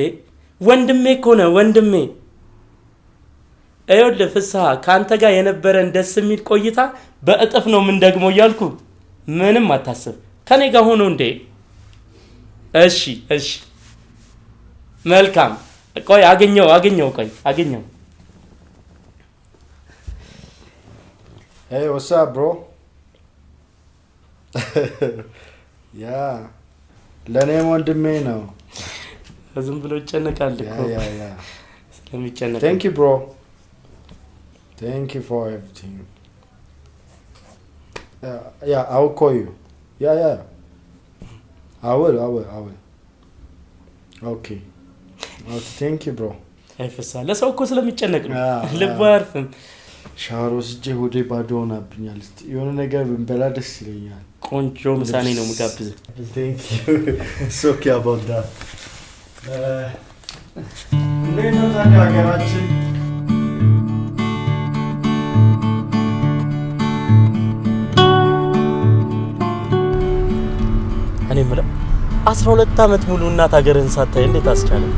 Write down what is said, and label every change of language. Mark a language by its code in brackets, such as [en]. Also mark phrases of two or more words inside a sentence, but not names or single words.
[am] ወንድሜ እኮ ነው ወንድሜ። ይኸውልህ ፍስሐ ካንተ ጋር የነበረን ደስ የሚል ቆይታ በእጥፍ ነው ምን ደግሞ እያልኩ ምንም አታስብ። ከኔ ጋር ሆኖ እንዴ? እሺ መልካም። ቆይ አገኘው። [en] Hey, what's up, bro? [am] ለኔም ወንድሜ ነው። ዝም ብሎ ይጨነቃል እኮ። ስለሚጨነቅ [en] Thank you, bro. Thank you for everything. I will call you. Yeah. I will. Okay. Thank you, bro. [am] ፍስሐ ለሰው እኮ ስለሚጨነቅ ነው። ልቡ አያርፍም። ሻወር ወስጄ ሆዴ ባዶ ሆናብኛል። የሆነ ነገር ብንበላ ደስ ይለኛል። ቆንጆ ምሳኔ ነው የምጋብዝህ። [en] Thank you. It's okay about that. [am] እንዴት ነው ታዲያ ሀገራችን? እኔ የምለው 12 ዓመት ሙሉ እናት ሀገርህን ሳታይ እንዴት አስቻለ?